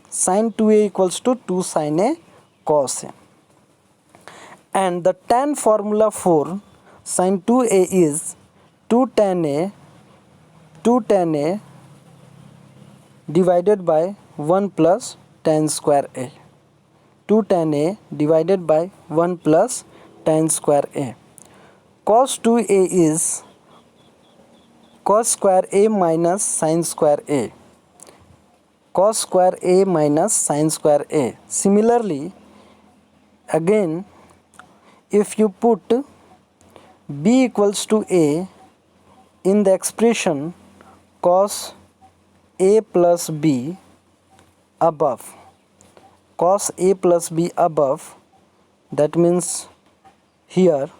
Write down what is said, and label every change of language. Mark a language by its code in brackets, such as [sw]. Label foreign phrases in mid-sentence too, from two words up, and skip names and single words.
[en] Sin 2A equals to 2 sin A cos A. And the tan formula for sin 2A is 2 tan A divided by 1 plus tan square A. 2 tan A divided by 1 plus tan square A. Cos 2A is cos square A minus sin square A. Cos square A minus sin square A. Similarly, again, if you put B equals to A in the expression cos A plus B above, cos A plus B above, that means here